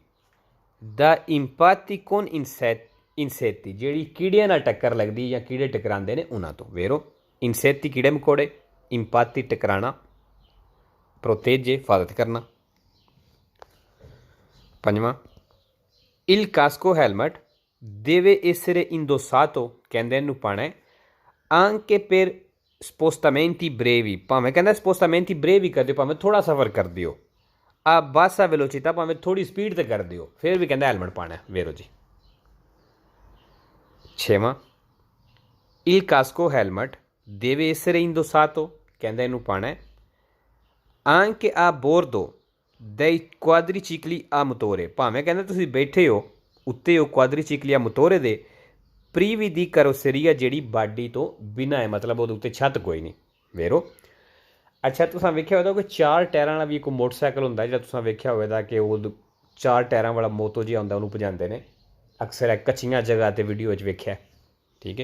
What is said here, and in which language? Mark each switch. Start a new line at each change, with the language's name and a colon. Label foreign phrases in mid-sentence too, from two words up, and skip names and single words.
Italian: da impatti con insetti,
Punjabi: ਜਿਹੜੀ ਕੀੜਿਆਂ ਨਾਲ ਟੱਕਰ ਲੱਗਦੀ ਜਾਂ ਕੀੜੇ ਟਕਰਾਉਂਦੇ ਨੇ ਉਹਨਾਂ ਤੋਂ। ਵੇਰੋ, ਇਨਸੈਤੀ ਕੀੜੇ ਮਕੌੜੇ, ਇੰਪਾਤੀ ਟਕਰਾਣਾ, ਪ੍ਰੋਤੇਜੇ ਹਿਫਾਜ਼ਤ ਕਰਨਾ।
Italian: ਪੰਜਵਾਂ, il casco ਹੈਲਮਟ ਦੇਵੇ essere indossato,
Punjabi: ਕਹਿੰਦੇ ਇਹਨੂੰ ਪਾਣਾ
Italian: anche per spostamenti brevi,
Punjabi: ਭਾਵੇਂ ਕਹਿੰਦਾ
Italian: spostamenti brevi
Punjabi: ਕਰਦੇ, ਭਾਵੇਂ ਥੋੜਾ ਸਫ਼ਰ ਕਰਦੇ ਹੋ,
Italian: a bassa velocità,
Punjabi: ਭਾਵੇਂ ਥੋੜੀ ਸਪੀਡ ਤੇ ਕਰਦੇ ਹੋ, ਫਿਰ ਵੀ ਕਹਿੰਦਾ ਹੈਲਮਟ ਪਾਣਾ। ਵੇਰੋ ਜੀ। ਛੇਵਾਂ,
Italian: il casco helmet deve essere indossato,
Punjabi: ਕਹਿੰਦਾ ਇਹਨੂੰ ਪਾਣਾ
Italian: anche a bordo dei quadricicli a motore,
Punjabi: ਭਾਵੇਂ ਕਹਿੰਦਾ ਤੁਸੀਂ ਬੈਠੇ ਹੋ ਉੱਤੇ ਹੋ
Italian: quadricicli a motore
Punjabi: ਦੇ,
Italian: privi di carrozzeria
Punjabi: ਜਿਹੜੀ ਬਾਡੀ ਤੋਂ ਬਿਨਾਂ ਹੈ, ਮਤਲਬ ਉਹਦੇ ਉੱਤੇ ਛੱਤ ਕੋਈ ਨਹੀਂ। ਵੇਰੋ। ਅੱਛਾ, ਤੁਸੀਂ ਵੇਖਿਆ ਹੋਵੇਗਾ ਕਿ 4 ਟਾਇਰਾਂ ਵਾਲਾ ਵੀ ਇੱਕ ਮੋਟਰਸਾਈਕਲ ਹੁੰਦਾ, ਜਿਹੜਾ ਤੁਸੀਂ ਵੇਖਿਆ ਹੋਵੇਗਾ ਕਿ ਉਹ 4 ਟਾਇਰਾਂ ਵਾਲਾ ਮੋਤੋ ਜਿਹਾ ਹੁੰਦਾ, ਉਹਨੂੰ ਭਜਾਉਂਦੇ ਨੇ ਅਕਸਰ ਕੱਚੀਆਂ ਜਗ੍ਹਾ 'ਤੇ ਵੀਡੀਓ 'ਚ ਵੇਖਿਆ, ਠੀਕ ਹੈ।